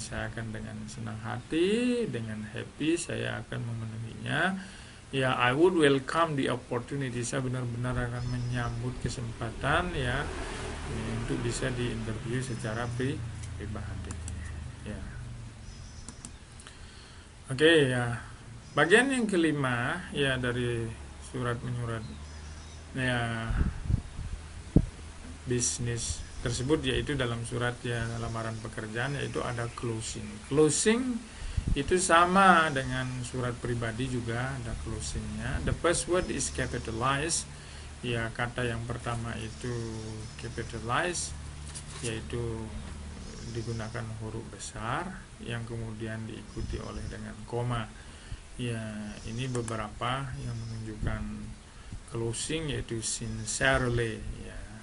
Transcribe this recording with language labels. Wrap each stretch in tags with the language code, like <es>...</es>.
<id>Saya akan dengan senang hati, dengan happy saya akan memenuhinya. Ya,</id> <en>I would welcome the opportunity.</en> <id>Saya benar-benar akan menyambut kesempatan ya untuk bisa diinterview secara pribadi. Ya. Oke ya. Bagian yang kelima ya dari surat menyurat ya bisnis tersebut, yaitu dalam surat ya lamaran pekerjaan, yaitu ada closing. Closing itu sama dengan surat pribadi juga ada closingnya.</id> <en>The first word is capitalized.</en> <id>Ya, kata yang pertama itu capitalized, yaitu digunakan huruf besar yang kemudian diikuti oleh dengan koma. Ya, ini beberapa yang menunjukkan closing, yaitu sincerely ya.</id>